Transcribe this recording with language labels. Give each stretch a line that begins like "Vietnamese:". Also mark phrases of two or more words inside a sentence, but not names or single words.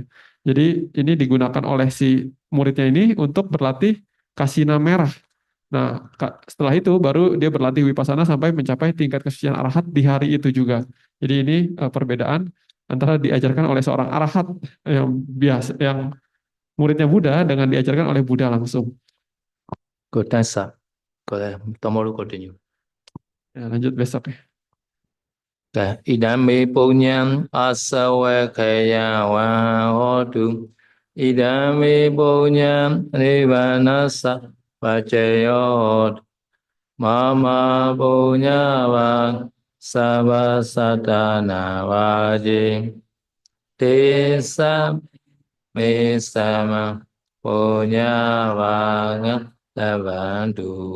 Indonesian: Jadi ini digunakan oleh si muridnya ini untuk berlatih kasina merah. Nah, setelah itu baru dia berlatih vipassana sampai mencapai tingkat kesucian arahat di hari itu juga. Jadi ini perbedaan antara diajarkan oleh seorang arahat yang biasa, yang muridnya Buddha dengan diajarkan oleh Buddha langsung.
English: Good, thanks, sir. Tomorrow continue.
Indonesian: Ya, lanjut besok ya.
Pali: Idame punyam asawakaya wa hotu. Idame punyam nivanasa pacayo. Mama punyawang sabasatana wajim desa mesama punyawang lavandusa.